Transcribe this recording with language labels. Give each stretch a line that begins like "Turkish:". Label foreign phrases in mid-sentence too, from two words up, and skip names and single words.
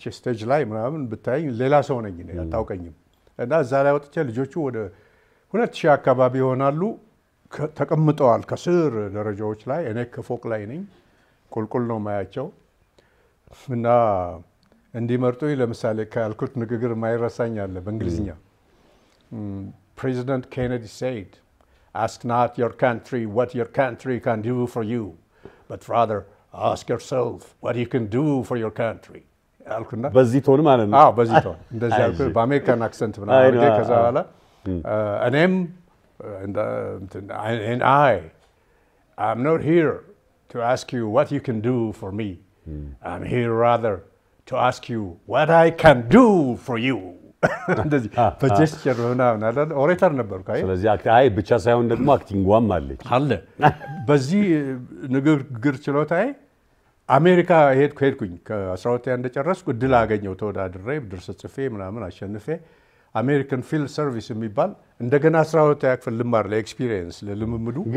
Amharic: ስቴጅ ላይ ምናምን ብታይ ሌላ ሰው ነኝ እኔ አታውቀኝም እና እዛ ላይ ወጥቼ ልጆቹ ወደ 2000 አካባቢ ይሆናሉ ተቀምጠዋል ከስር ደረጃዎች ላይ እኔ ከፎቅ ላይ ነኝ ቁልቁል ነው ማያቸው እና እንዲመርጡኝ ለምሳሌ ካልኩት ንግግር ማይረሳኝ አለ በእንግሊዝኛ
English: President Kennedy said ask not your country what your country can do for you but rather ask yourself what you can do for your country አልኩና
Amharic: በዚህ ቶን ማለት ነው በዚህ ቶን እንደዚህ አልኩ በአሜሪካን አክሰንት ምናምን ከዛ በኋላ እኔም
English: and I'm not here to ask you what you can do for me I'm here rather to ask you what I can do for you
Amharic: እንደዚህ በጀስቸር ምናምን አይደል ኦሬተር ነበርኩ ስለዚህ አይ ብቻ ሳይሆን ደግሞ አክቲንግዋም አለ በዚህ ንግግር ችሎታዬ አሜሪካ ሄድኩኝ ከ12 እንደጨረስኩ እድል አገኘው ተወዳድሬ ድርሰት ጽፌ ምናምን አሸንፌ አሜሪካን ፊልድ ሰርቪስ የሚባል እንደገና 12 ክፍል ልማር ለኤክስፒሪየንስ ለልምምዱ ግን